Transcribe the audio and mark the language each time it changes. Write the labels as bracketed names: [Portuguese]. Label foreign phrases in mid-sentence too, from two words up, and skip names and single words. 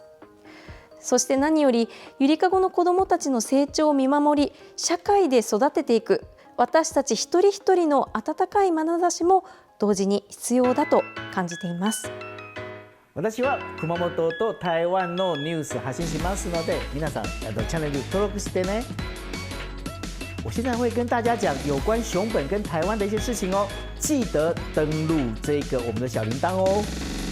[Japanese] そして何より、ゆりかごの子どもたちの成長を見守り、社会で育てていく私たち一人一人の温かい眼差しも同時に必要だと感じています。私は熊本と台湾のニュース発信しますので、皆さんチャンネル登録してね。 [Chinese] 我现在会跟大家讲有关熊本跟台湾的一些事情哦，记得登录这个我们的小铃铛哦。